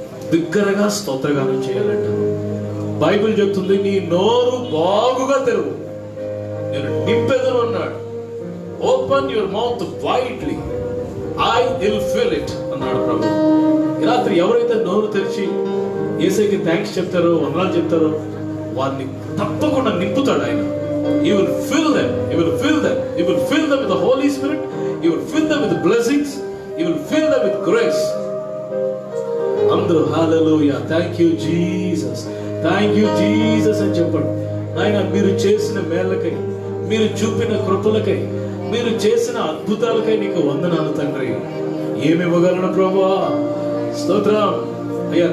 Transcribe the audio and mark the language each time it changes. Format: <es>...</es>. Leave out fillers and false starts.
<te>బిగ్గరగా స్తోత్రగానం చేయాలంట. బైబిల్ చెప్తుంది, నీ నోరు బాగుగా తెరువు, నేను నింపెదను అన్నాడు.</te> <en>open your mouth widely, I will fill it</en> <te>అన్నాడు ప్రభు. ఈ రాత్రి ఎవరైతే నోరు తెరిచి యేసయ్యకి థ్యాంక్స్ చెప్తారో, వందనాలు చెప్తారో, వారిని తప్పకుండా నింపుతాడు ఆయన.</te> <en>He will fill them. He will fill them. He will fill them with the Holy Spirit. He will fill them with blessings. He will fill them with grace.</en> <te>అందరూ హల్లెలూయా,</te> <en>thank you Jesus, thank you Jesus</en> <te>అని చెప్పండి. నాయన, మీరు చేసిన మేళ్ళకై, మీరు చూపిన కృపలకై, మీరు చేసిన అద్భుతాలకై నీకు వందనాలు తండ్రి. ఏమి ఇవ్వగలను ప్రభువా? స్తోత్రం అయ్యా.</te>